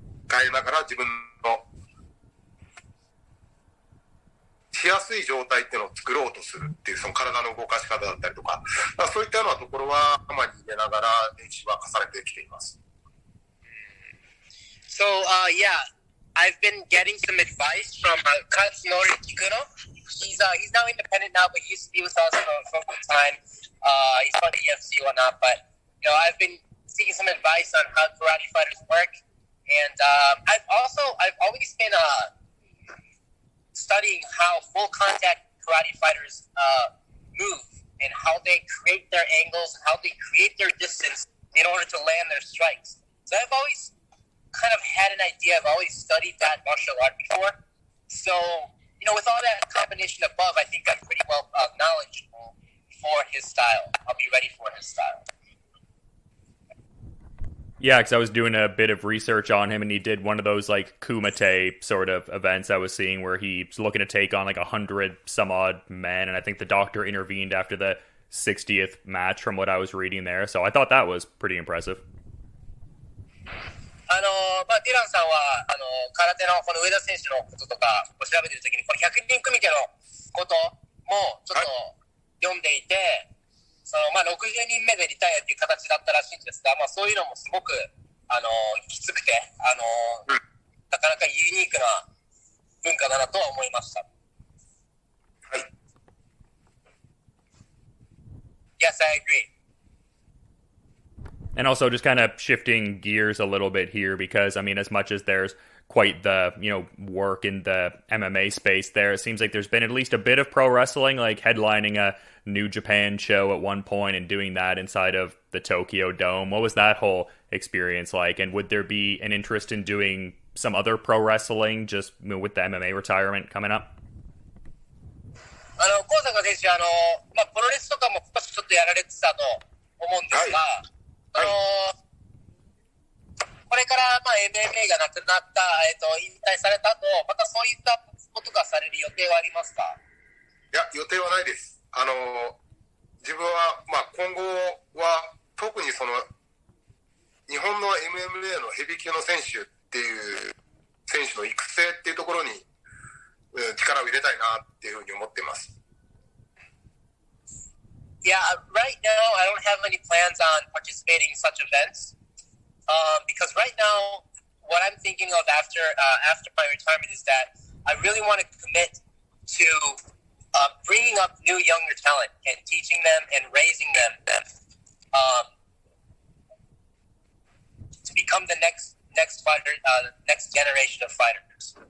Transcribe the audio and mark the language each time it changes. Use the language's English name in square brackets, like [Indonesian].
[Japanese] 変えながら自分のしやすい状態っていうのを作ろうとするっていう、その体の動かし方だったりとか、そういったようなところは頭に入れながら練習は重ねてきています。 [English] So, yeah, I've been getting some advice from Katsunori Kikuno. He's now independent now, but he used to be with us for some time. He's on the UFC and whatnot, but I've been seeking some advice on how karate fighters work, and I've always been studying how full contact karate fighters move and how they create their angles, how they create their distance in order to land their strikes. So I've always kind of had an idea. I've always studied that martial art before. So, with all that combination above, I think I'm pretty well knowledgeable for his style. I'll be ready for his style. Yeah, because I was doing a bit of research on him, and he did one of those like kumite sort of events I was seeing where he's looking to take on like 100 some odd men, and I think the doctor intervened after the 60th match from what I was reading there. So I thought that was pretty impressive. [Japanese] ディランさんは空手のこの上田選手のこととかを調べてるときにこの100人組手のこともちょっと読んでいて、60人目でリタイアっていう形だったらしいんですが、そういうのもすごくきつくてなかなかユニークな文化だなとは思いました。はい。 [English] Yes, I agree. And also just kind of shifting gears a little bit here because, I mean, as much as there's quite the, work in the MMA space there, it seems like there's been at least a bit of pro wrestling, like headlining a New Japan show at one point and doing that inside of the Tokyo Dome. What was that whole experience like? And would there be an interest in doing some other pro wrestling just with the MMA retirement coming up? [Japanese] 小坂選手、プロレスとかも少しちょっとやられてたと思うんですが、これから、MMA がなくなった、引退された後、またそういったことがされる予定はありますか？いや、予定はないです。自分は、今後は、特に日本の MMA のヘビー級の選手っていう、選手の育成っていうところに、力を入れたいなっていうふうに思っています。 [English] Yeah, right now I don't have any plans on participating in such events because right now what I'm thinking of after my retirement is that I really want to commit to bringing up new younger talent and teaching them and raising them to become the next fighter, next generation of fighters.